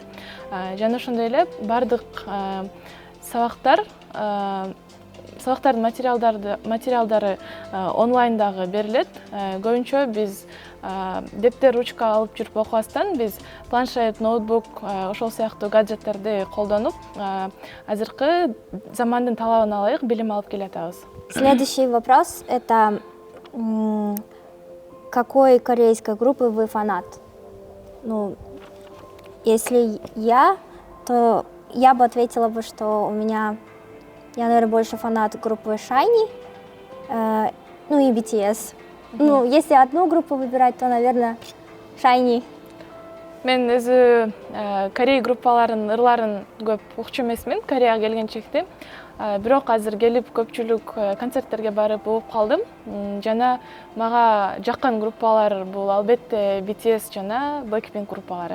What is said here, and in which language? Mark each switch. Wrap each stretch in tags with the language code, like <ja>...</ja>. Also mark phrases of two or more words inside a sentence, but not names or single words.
<ky>Жана ошондой эле бардык сабактардын материалдары онлайндагы берилет. Көбүнчө биз дептер, ручка алып жүрүп окубастан, биз планшет, ноутбук, ошол сыяктуу гаджеттерди колдонуп, азыркы замандын талабына ылайык билим алып келатабыз.</ky> <ru>Следующий вопрос – это какой корейской группы вы фанат? Ну, если то я бы ответила бы, что я, наверное, больше фанат группы SHINee, ну и BTS. Ну, если одну группу выбирать, то, наверное, SHINee.</ru> <ky>Мен өзү Корей группаларын, ырларын көп укчу эмесмин, Кореяга келгенчекти. Бирок азыр келип көпчүлүк концерттерге барып угуп калдым. Жана мага жаккан группалар бул албетте BTS жана Blackpink группалары.</ky>